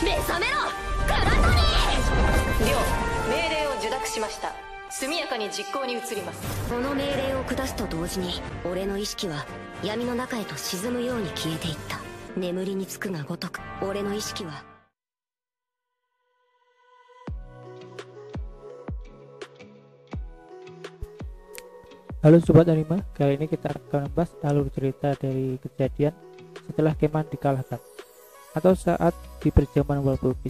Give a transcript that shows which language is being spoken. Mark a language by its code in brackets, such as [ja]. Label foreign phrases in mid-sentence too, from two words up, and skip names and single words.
[ja] 収めろクラトニー。了、命令を受諾しました。速やかに実行に移ります。この命令を下すと同時に俺の意識は闇の中へと沈むように消えていった。眠りにつくがごとく俺の意識は [id] Halo Sobat Anima, kali ini kita akan membahas alur cerita dari kejadian setelah Keman dikalahkan atau saat di perjamuan Walpurgis.